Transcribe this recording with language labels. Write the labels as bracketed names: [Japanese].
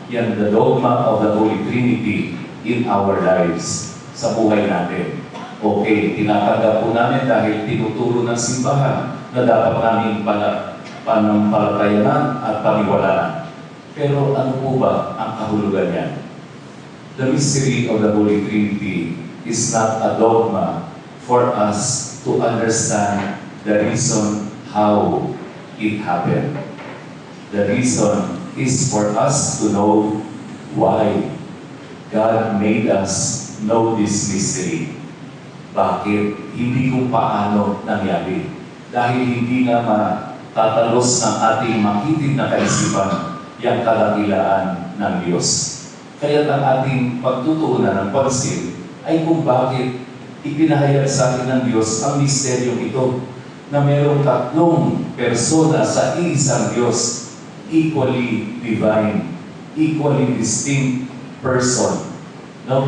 [English] Yan the dogma of the Holy Trinity in our lives, [Filipino] sa buhay natin." Okay, tinatanggap po namin dahil tinuturo ng simbahan na dapat namin panampalatayanan at paniwalaan. Pero ano po ba ang kahulugan niyan? [English] The mystery of the Holy Trinity is not a dogma for us to understand the reason how it happened. The reason is for us to know why God made us know this mystery. [Filipino] Bakit? Hindi kung paano nangyari. Dahil hindi nga matatalos ng ating makitid na kaisipan yung kadakilaan ng Diyos. Kaya ang ating pagtutuunan ng pansin ay kung bakit ipinahayag sa atin ng Diyos ang misteryong ito na mayroong tatlong persona sa isang Diyos, [English] equally divine, equally distinct person. [Filipino] No?